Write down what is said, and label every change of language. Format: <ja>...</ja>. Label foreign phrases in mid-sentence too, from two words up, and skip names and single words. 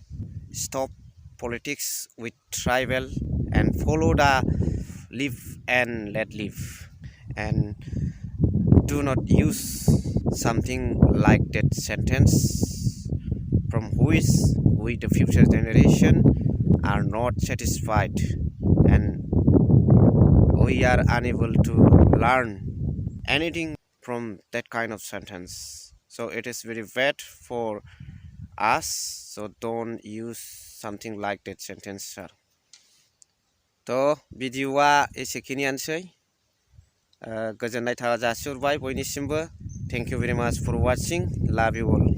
<en>stop politics with tribal and follow the live and let live, and do not use something like that sentence from which we the future generation are not satisfied and we are unable to learn anything from that kind of sentence. So it is very bad for us, so don't use something like that sentence sir.</en> <brx>तो भिडिअआ एसेखिनियानोसै, गोजोननाय जासिहरबाय बयनिसिमबो।</brx> <en>thank you very much for watching, love you all.</en>